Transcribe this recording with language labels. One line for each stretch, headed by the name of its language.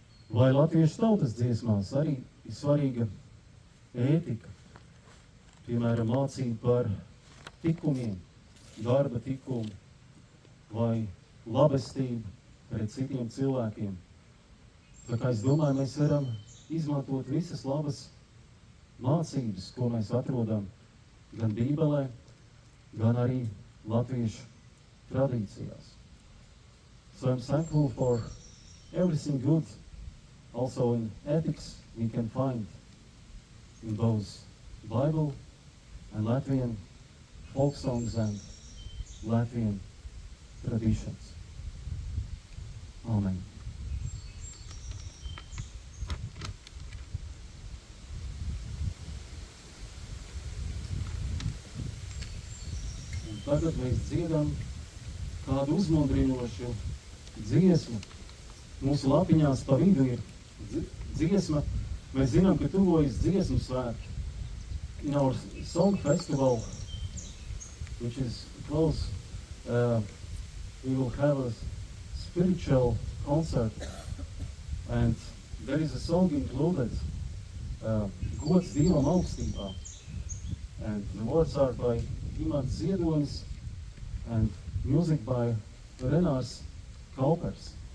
Latvian: Vai latviešu tautas dziesmās arī ir svarīga ētika, piemēram, mācība par tikumiem, darba tikumu vai labestību pret citiem cilvēkiem. Tā kā es domāju, mēs varam izmantot visas labas mācības, ko mēs atrodam gan Bībelē, gan arī latviešu tradīcijās.
English: So I'm thankful for everything good, also in ethics, we can find in both Bible and Latvian folk songs and Latvian traditions. Amen.
Latvian: Un tagad mēs dziedam kādu uzmundrinošu dziesmu. Mūsu lapiņās pa vidu ir dziesma. Mēs zinām, ka tuvojas dziesmu svētki.
English: In our song festival, which is close, we will have a spiritual concert, and there is a song included, Gods Dievam augstībā, and the words are by Imants Ziedonis and music by Renārs Kaupers.